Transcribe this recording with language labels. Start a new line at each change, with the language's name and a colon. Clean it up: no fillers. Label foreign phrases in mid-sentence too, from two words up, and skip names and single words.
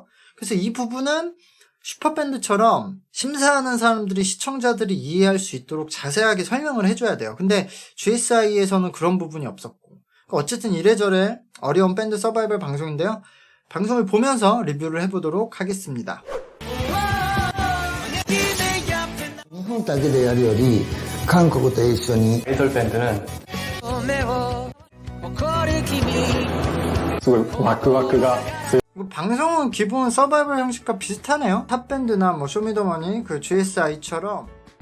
Korean: 그래서 이 부분은 슈퍼밴드처럼 심사하는 사람들이 시청자들이 이해할 수 있도록 자세하게 설명을 해줘야 돼요. 근데 GSI에서는 그런 부분이 없었고, 어쨌든 이래저래 어려운 밴드 서바이벌 방송인데요. 방송을 보면서 리뷰를 해보도록 하겠습니다.
Japanese: 日本だけでやるより韓国と一緒に
Korean: 아이돌 밴드는
Japanese: すごいワクワクが
Korean: 방송은 기본 서바이벌 형식과 비슷하네요. 탑밴드나 뭐 쇼미더머니, 그 GSI처럼